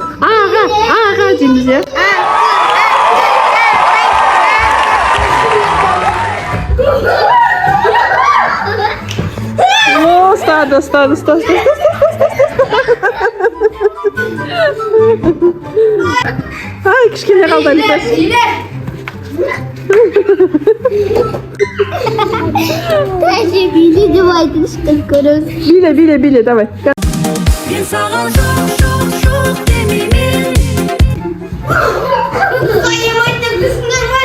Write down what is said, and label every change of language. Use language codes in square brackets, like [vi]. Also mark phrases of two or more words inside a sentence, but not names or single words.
[kk] Аға дейміз, иә? О, ұстады. Ай, кішкене қалды, Алипаш. [ru] Даже били давайте что короче. [kk] Биле, давай. Мен саған жоқ демеймін. [ru] Понимаете, весна.